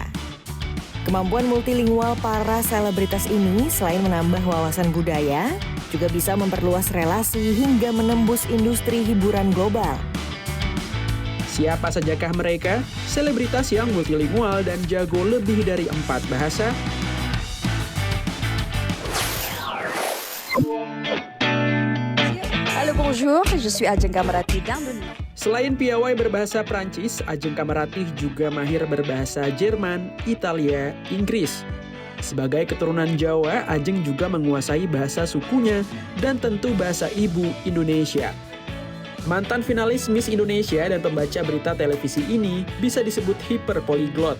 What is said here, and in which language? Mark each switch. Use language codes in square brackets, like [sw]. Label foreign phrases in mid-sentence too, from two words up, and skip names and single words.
[id] Kemampuan multilingual para selebritas ini selain menambah wawasan budaya, juga bisa memperluas relasi hingga menembus industri hiburan global. Siapa sajakah mereka? Selebritas yang multilingual dan jago lebih dari 4 bahasa? Halo, [fr] bonjour, je suis Ajeng Kamarati d'Indonésie. [id] Selain piawai berbahasa Prancis, Ajeng Kamaratih juga mahir berbahasa Jerman, Italia, Inggris. Sebagai keturunan Jawa, Ajeng juga menguasai bahasa sukunya dan tentu bahasa ibu Indonesia. Mantan finalis Miss Indonesia dan pembaca berita televisi ini bisa disebut hiperpoliglot.